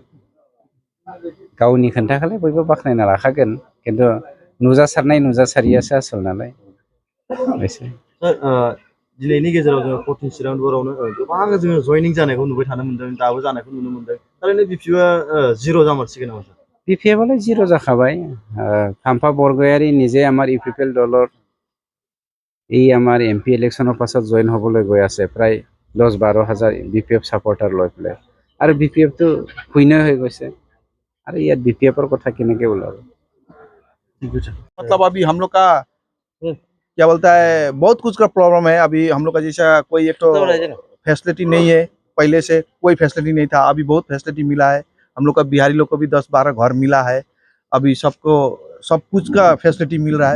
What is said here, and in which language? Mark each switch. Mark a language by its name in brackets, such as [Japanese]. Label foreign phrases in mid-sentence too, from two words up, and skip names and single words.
[Bodo] गावनि खोन्थाखौलाय बयबो बाख्नायना लाखागोन, खिन्थु नुजासारनाय नुजासारियासो आसल नालाय। दिनैनि गेजेराव जोङो 14 चिरांदुरावनो गोबां जोङो जयनिं जानायखौ नुबाय थानो मोनदों, दाबो जानायखौ नुनो मोनदों। थारैनो बिपिएफआ जिर' जामारसिगोन नामा? बिपिएफलै जिर' जाखाबाय। [Assamese] হাম্ফা বৰগয়াৰী নিজে আমাৰ ইউপিপিএল দলৰ এই আমাৰ এমপি ইলেকশ্যনৰ পাছত জইন হ'বলৈ গৈ আছে, প্ৰায় 10-12 হাজাৰ বিপিএফ ছাপৰ্টাৰ লৈ পেলাই। আৰু বিপিএফটো শূন্য হৈ গৈছে, আৰু ইয়াত বিপিএফৰ কথা কেনেকৈ ওলাব? [Hindi] मतलब अभी हम लोग का क्या बोलता है, बहुत कुछ का प्रॉब्लम है। अभी हम लोग का जैसा कोई एक तो फैसिलिटी नहीं है, पहले से कोई फैसिलिटी नहीं था, अभी बहुत फैसिलिटी मिला है। हम लोग का बिहारी लोग को भी 10-12 घर मिला है, अभी सबको सब कुछ का फैसिलिटी मिल रहा है।